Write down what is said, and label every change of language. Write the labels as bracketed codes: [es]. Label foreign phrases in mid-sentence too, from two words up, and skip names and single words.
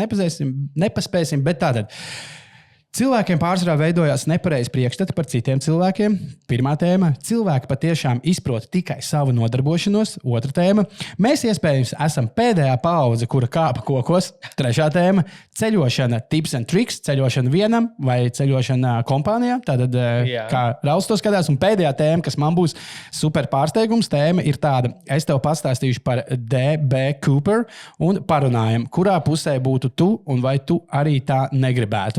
[lv] Varbūt visas 5 nepaspēsim, bet tātad. Cilvēkiem pārsvarā veidojās nepareizi priekšstati par citiem cilvēkiem. Pirmā tēma - cilvēki patiešām izprot tikai savu nodarbošanos. Otra tēma - mēs iespējams esam pēdējā paudze, kura kāpa kokos. Trešā tēma - ceļošana [en] tips and tricks, [lv] ceļošana vienam vai ceļošana kompānijā. Tātad, kā Rauls to skatās. Un pēdējā tēma, kas man būs super pārsteigums, tēma ir tāda. Es tev pastāstīšu par D.B. Cooper un parunājam, kurā pusē būtu tu un vai tu arī tā negribētu.